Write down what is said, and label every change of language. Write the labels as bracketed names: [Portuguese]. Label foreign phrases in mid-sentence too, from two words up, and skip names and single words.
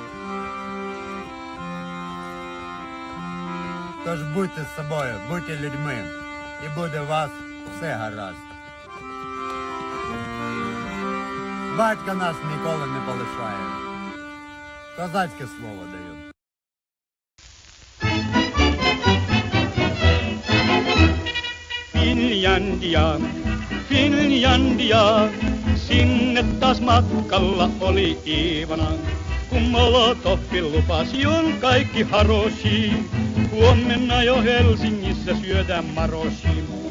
[Ukrainian] Тож будьте з собою, будьте людьми, і буде у вас все гаразд. Батько нас ніколи не полишає. Козацьке слово даю. [Finnish] Finlandia, Finlandia, sinne taas matkalla oli Iivana. Kun Molotovin lupasi on kaikki haroshi, huomenna jo Helsingissä syödään maroshi.